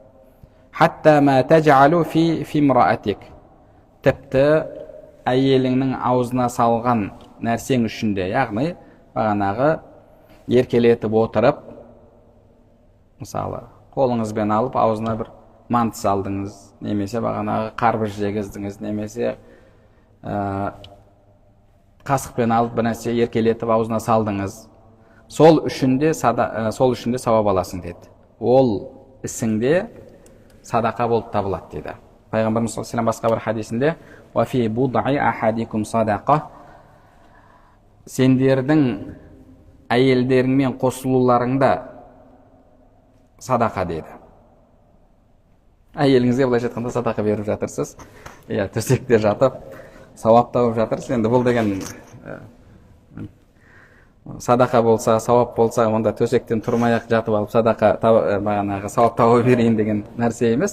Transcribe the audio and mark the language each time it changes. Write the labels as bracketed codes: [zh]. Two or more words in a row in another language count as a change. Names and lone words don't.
[kk] Тіпті әйеліңнің аузына салған нәрсең үшін де, яғни бағанағы еркелетіп отырып, мысалы қолыңызбен алып аузына бір манты салдыңыз, немесе бағанағы қарбыз жегіздіңіз, немесе қасықпен алып бір нәрсе еркелетіп аузына салдыңыз, сол үшін де сауап аласың деді. Ол ісіңде садақа болып табылады деді. Пайғамбарымыз [ar] صلى الله عليه وسلم [kk] басқа бір хадисінде: [ar] وَفِي بُضْعِ أَحَدِكُمْ صَدَقَةٌ. [kk] Сендердің әйелдеріңмен қосылуларыңда садақа деді. Әйеліңізге былайша айтқанда садақа беріп жатырсыз, төсекте жатып сауап тауып жатырсыз. Енді бұл деген садақа болса, сауап болса, онда төсектен тұрмай-ақ жатып алып садақа бағанағы сауап тауып берейін деген нәрсе емес.